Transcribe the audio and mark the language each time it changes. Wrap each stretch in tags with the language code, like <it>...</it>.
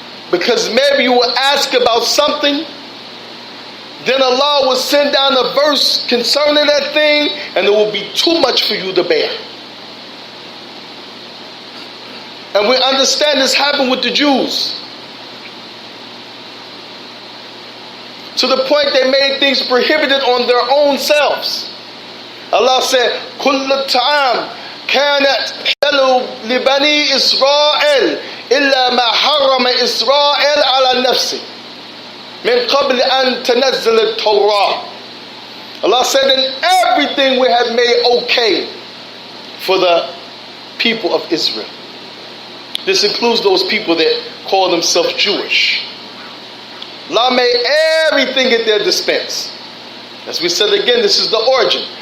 <en>Because maybe you will ask about something, then Allah will send down a verse concerning that thing, and it will be too much for you to bear. And we understand this happened with the Jews. To the point they made things prohibited on their own selves. Allah said,</en> <ar>كل الطعام كانت حلو لبني إسرائيل إلا ما حرم إسرائيل على نفسه من قبل أن تنزل التوراة.</ar> <en>Allah said, in everything we have made okay for the people of Israel. This includes those people that call themselves Jewish. Allah made everything at their dispense. As we said again, this is the origin.</en>